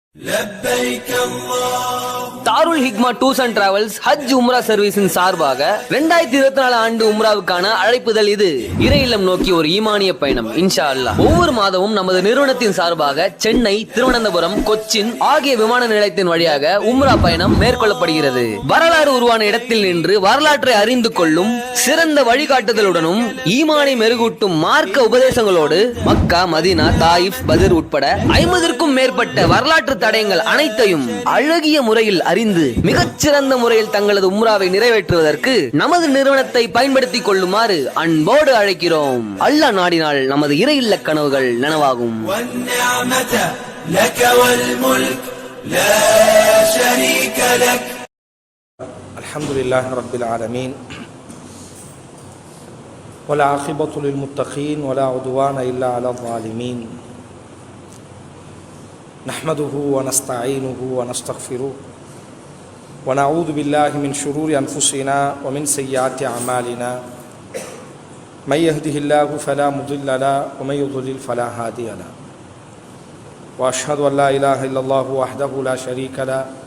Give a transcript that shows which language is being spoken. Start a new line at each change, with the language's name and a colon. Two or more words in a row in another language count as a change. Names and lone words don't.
Arabic: لبيك اللهم
Tamil: தாருல் ஹிக்மா டூர்ஸ் அண்ட் டிராவல்ஸ் ஹஜ் உம்ரா சர்வீஸின் சார்பாக 2024 ஆண்டு உம்ராவுக்கான அழைப்புதல் இது. இறை இல்லம் நோக்கி ஒரு ஈமானிய பயணம்
Arabic: إن شاء الله.
Tamil: ஒவ்வொரு மாதமும் நமது நிறுவனத்தின் சார்பாக சென்னை, திருவனந்தபுரம், கொச்சின் ஆகிய விமான நிலையத்தின் வழியாக உம்ரா பயணம் மேற்கொள்ளப்படுகிறது. வரலாறு உருவான இடத்தில் நின்று வரலாற்றை அறிந்து கொள்ளும் சிறந்த வழிகாட்டுதலுடனும் ஈமானை மெருகூட்டும் மார்க்க உபதேசங்களோடு மக்கா, மதீனா, தாயிஃப், பத்ர் உட்பட 50க்கும் மேற்பட்ட வரலாற்று தடயங்கள் அனைத்தையும் அழகிய முறையில் அறிந்து மிகச்சிறந்த முறையில் தங்களது உம்ராவை நிறைவேற்றுவதற்கு நமது நிறுவனத்தை பயன்படுத்திக் கொள்ளுமாறு அன்போடு அழைக்கிறோம். அல்லாஹ் நாடினால் நமது இறை இல்ல கனவுகள் நனவாகும்.
Arabic: والنعمة لك والملك لا شريك لك. الحمد لله رب العالمين والعاقبة للمتقين ولا عدوان إلا على الظالمين نحمده ونستعينه ونستغفره ونعوذ بالله من شرور أنفسنا ومن سيئات أعمالنا من يهده الله فلا مضل له ومن يضلل فلا هادي له وأشهد أن لا إله إلا الله وحده لا شريك له